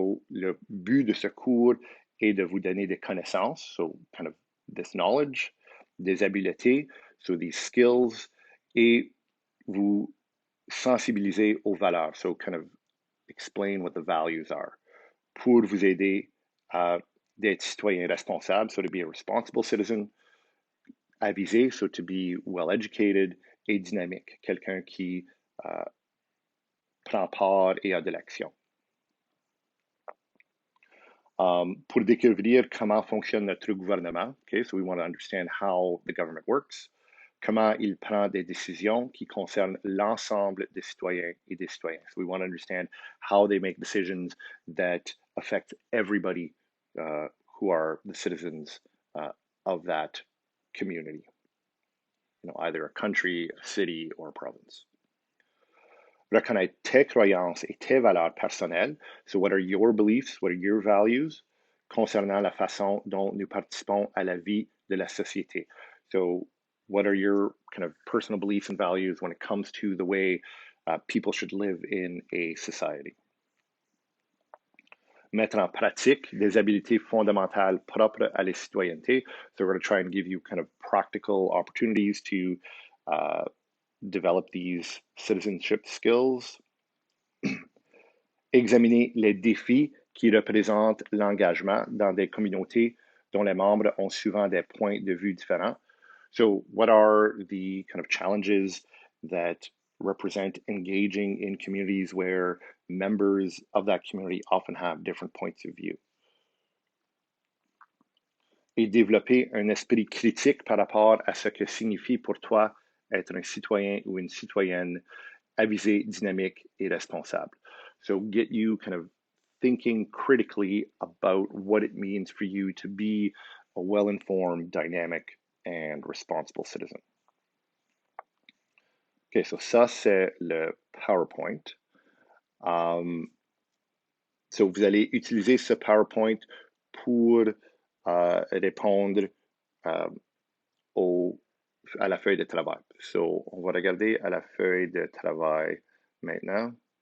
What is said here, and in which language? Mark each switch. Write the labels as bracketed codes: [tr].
[fr] Le but de ce cours est de vous donner des connaissances, [en] kind of this knowledge, [fr] des habiletés, [en] these skills, [fr] et vous sensibiliser aux valeurs, [en] kind of explain what the values are, [fr] pour vous aider à d'être citoyen responsable, [en] to be a responsible citizen, [fr] avisé, [en] to be well educated, [fr] et dynamique, quelqu'un qui prend part et a de l'action. Pour découvrir comment fonctionne notre gouvernement, [en] okay, so we want to understand how the government works, [fr] comment il prend des décisions qui concernent l'ensemble des citoyens et des citoyennes. [en] So we want to understand how they make decisions that affect everybody who are the citizens of that community, either a country, a city, or a province. [fr] Reconnaître tes croyances et tes valeurs personnelles. [en] So what are your beliefs, what are your values [fr] concernant la façon dont nous participons à la vie de la société. [en] So what are your kind of personal beliefs and values when it comes to the way people should live in a society? [fr] Mettre en pratique des habiletés fondamentales propres à la citoyenneté. [en] So we're going to try and give you kind of practical opportunities to develop these citizenship skills. [fr] Examiner les défis qui représentent l'engagement dans des communautés dont les membres ont souvent des points de vue différents. [en] So what are the kind of challenges that represent engaging in communities where members of that community often have different points of view? [fr] Et développer un esprit critique par rapport à ce que signifie pour toi être un citoyen ou une citoyenne avisé, dynamique et responsable. [en] So get you kind of thinking critically about what it means for you to be a well-informed, dynamic, and responsible citizen. [fr] OK, so ça, c'est le PowerPoint. So vous allez utiliser ce PowerPoint pour répondre à la feuille de travail. So, on va regarder à la feuille de travail maintenant.